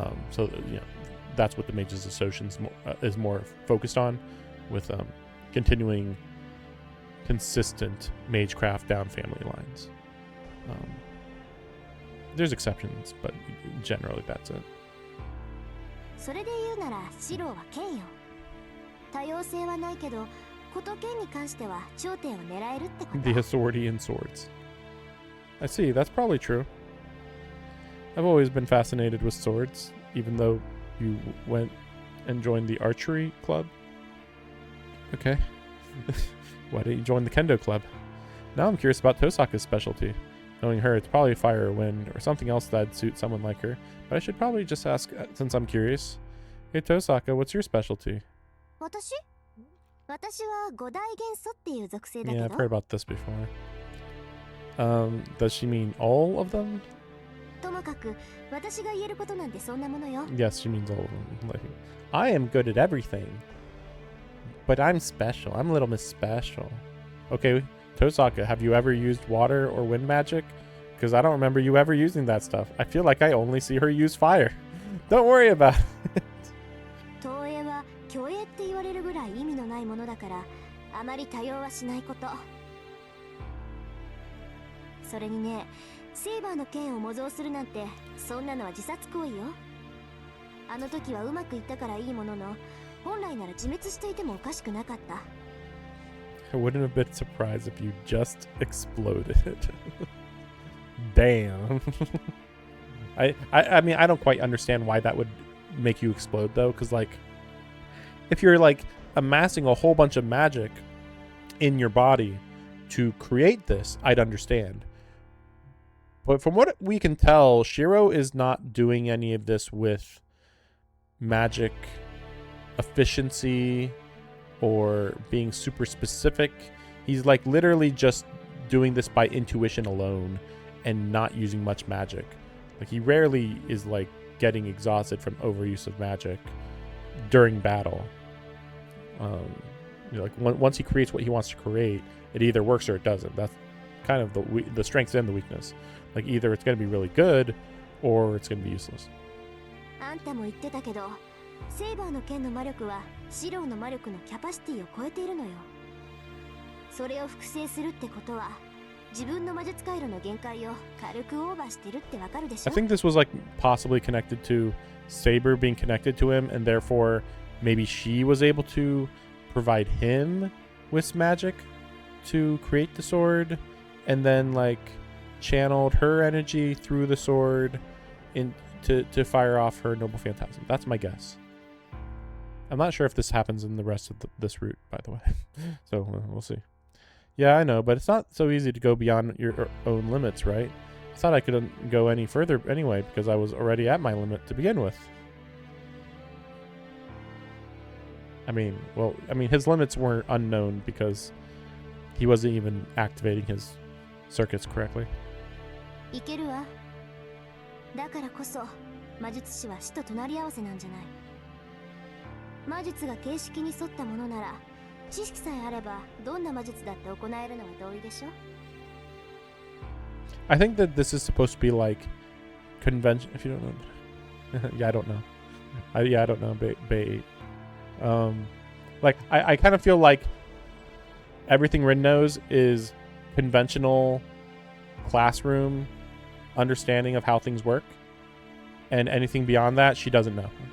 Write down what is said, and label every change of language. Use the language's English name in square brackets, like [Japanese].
[English] So you know that's what the Mages Association is more focused on, with continuing consistent magecraft down family lines. There's exceptions, but generally that's it. [Japanese] それで言うなら白は剣よ。多様性はないけど、こと剣に関しては頂点を狙えるってこと。 [English] The authority in swords. I see, that's probably true. I've always been fascinated with swords, even though you went and joined the archery club. Okay. Why didn't you join the kendo club? Now I'm curious about Tosaka's specialty. Knowing her, it's probably fire or wind or something else that'd suit someone like her. But I should probably just ask, since I'm curious. Hey Tosaka, what's your specialty? [Japanese] 私は五大元素っていう属性だけ [English] Yeah, [Japanese] ど。 [English] I've heard about this before. Does she mean all of them? [Japanese] ともかく私が言えることなんてそんなものよ。 [English] Yes, she means all of them. Like, I am good at everything. But I'm special. I'm Little Miss Special. Okay, Tosaka, have you ever used water or wind magic? Because I don't remember you ever using that stuff. I feel like I only see her use fire. Don't worry about it. [Japanese] 投影は虚影って言われるぐらい意味のないものだから、あまり多用はしないこと。それにね、セイバーの剣を模造するなんて、そんなのは自殺行為よ。あの時はうまくいったからいいものの、本来なら自滅していてもおかしくなかった。 [English] I wouldn't have been surprised if you just exploded. Damn. I mean, I don't quite understand why that would make you explode though, because like, if you're like amassing a whole bunch of magic in your body to create this, I'd understand. But from what we can tell, Shiro is not doing any of this with magic efficiency or being super specific. He's like literally just doing this by intuition alone and not using much magic. Like he rarely is like getting exhausted from overuse of magic during battle. You know, like once he creates what he wants to create, it either works or it doesn't. That's kind of the strength and the weakness. Like either it's going to be really good or it's going to be useless. [Japanese] あんたも言ってたけど、セイバーの剣の魔力はシロウの魔力のキャパシティを超えているのよ。それを複製するってことは、自分の魔術回路の限界を軽くオーバーしてるってわかるでしょ? [English] I think this was like possibly connected to Saber being connected to him, and therefore maybe she was able to provide him with magic to create the sword, and then like channeled her energy through the sword to fire off her noble phantasm. That's my guess. I'm not sure if this happens in the rest of this route, by the way. So we'll see. Yeah, I know, but it's not so easy to go beyond your own limits, right? I thought I couldn't go any further anyway because I was already at my limit to begin with. I mean, his limits weren't unknown because he wasn't even activating his circuits correctly. [Japanese] いけるわ。だからこそ魔術師は死と隣り合わせなんじゃない。魔術が形式に沿ったものなら、知識さえあればどんな魔術だって行えるのは同意でしょ? [English] I think that this is supposed to be like convention. If you don't know, yeah, I don't know. I don't know. Bay 8. Like I kind of feel like everything Rin knows is conventional classroom understanding of how things work, and anything beyond that she doesn't know.